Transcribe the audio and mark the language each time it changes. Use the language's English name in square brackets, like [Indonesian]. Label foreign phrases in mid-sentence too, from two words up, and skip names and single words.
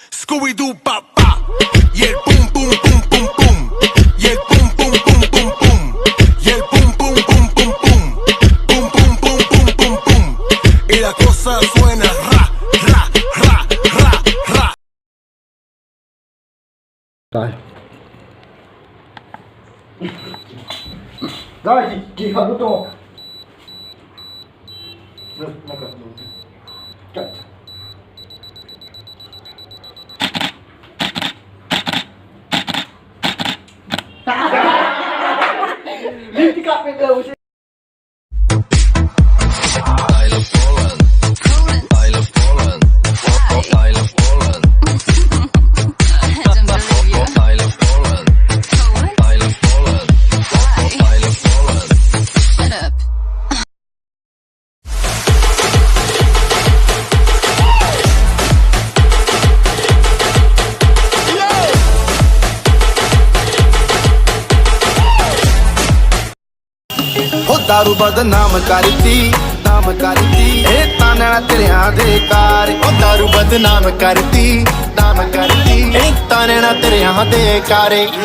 [Spanish] Scooby-Doo, papá. Y el pum, pum, pum, pum, pum. Y el pum, pum, pum, pum, pum. Y el pum, pum, pum, pum, pum. Pum, pum, pum, pum, pum, pum. Y la cosa suena ra, ra, ra, ra, ra. [Vietnamese] Rồi. Rồi, chị hỏi của tôi. Được, nó cần đủ. Chạy. [English] Leave the cup and go. I love Poland. I love Poland. I love Poland. Don't believe you. I love Poland. I love Poland. I love Poland. Shut up. [Punjabi] ਹੋ ਦਾਰੂ ਬਦਨਾਮ ਕਰਦੀ ਨਾਮ ਕਰਦੀ ਏ ਤਾਨਾ ਤੇਰੀਆਂ ਦੇ ਕਾਰ ਓ ਦਾਰੂ ਬਦਨਾਮ ਕਰਦੀ ਨਾਮ ਕਰਦੀ ਏ ਤਾਨਾ ਤੇਰੀਆਂ ਦੇ ਕਾਰੇ